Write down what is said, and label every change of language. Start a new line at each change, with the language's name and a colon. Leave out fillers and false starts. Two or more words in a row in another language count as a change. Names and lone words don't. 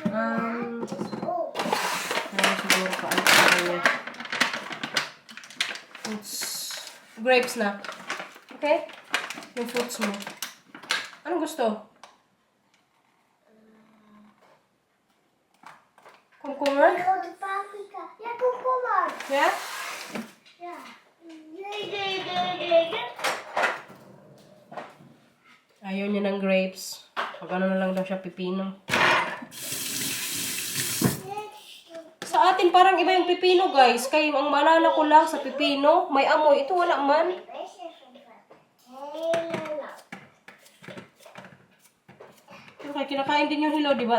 Filipino: Siguro pa tayo. Fruits. Grapes na. Okay? Yung fruits mo. Anong gusto? Cucumber?
Dutch: Ik wil de paprika. Ja, komkommer.
English: Yeah?
Dutch: Ja. Nee.
Filipino: Ayaw niya ng grapes. Pag na lang daw siya pipino. Sa atin parang iba yung pipino, guys. Kaya ang maalala ko lang sa pipino, may amoy. Ito wala man. Okay, kinakain din yung hilaw, diba?